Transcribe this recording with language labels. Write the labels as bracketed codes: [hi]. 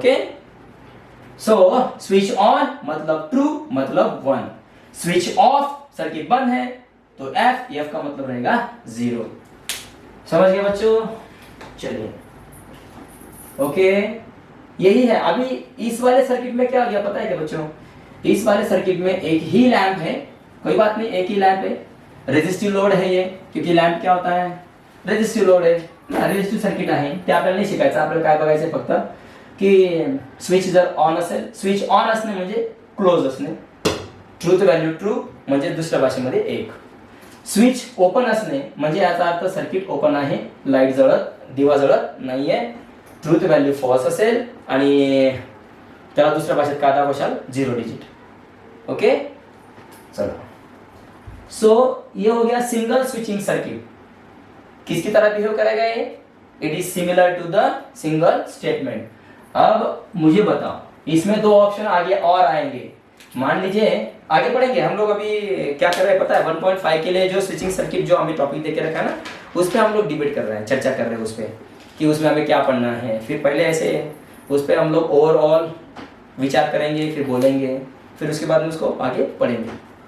[hi] Okay, so switch on मतलब true मतलब 1, switch off circuit बंद है तो एफ का मतलब रहेगा 0। समझ गए बच्चों, चलिए ओके, यही है। अभी इस वाले सर्किट में क्या हो गया पता है क्या बच्चों, इस वाले सर्किट में एक ही लैंप है, कोई बात नहीं, एक ही लैंप है, रेजिस्टिव लोड है ये, क्योंकि लॅम्प क्या होता है, रेजिस्टिव लोड है, [mr] रेजिस्टिव सर्किट आहे ते आपल्याला नाही शिकायचं, आपल्याला काय बघायचं फक्त की स्विच जर ऑन असेल, स्विच ऑन असणे म्हणजे क्लोज असणे, ट्रूथ व्हॅल्यू ट्रू म्हणजे दुसऱ्या भाषेमध्ये 1, स्विच ओपन असणे म्हणजे याचा अर्थ सर्किट ओपन आहे, लाईट जळत, दिवा जळत नाहीये, ट्रूथ व्हॅल्यू फॉल्स असेल आणि त्याला दुसऱ्या भाषेत काय दाखवशाल, 0 डिजिट। [hi] ओके चलो, सो ये हो गया सिंगल स्विचिंग सर्किट, किसकी तरह बिहेव करेगा ये, [en] It is similar to the single statement. [hi] अब मुझे बताओ, इसमें 2 ऑप्शन आगे और आएंगे, मान लीजिए आगे बढ़ेंगे हम लोग, अभी क्या कर रहे हैं पता है, 1.5 के लिए जो स्विचिंग सर्किट जो हमें टॉपिक देके रखा है ना, उस पर हम लोग डिबेट कर रहे हैं, चर्चा कर रहे हैं उस पर कि उसमें हमें क्या पढ़ना है, फिर पहले ऐसे उस पर हम लोग ओवरऑल विचार करेंगे, फिर बोलेंगे, फिर उसके बाद में उसको आगे पढ़ेंगे।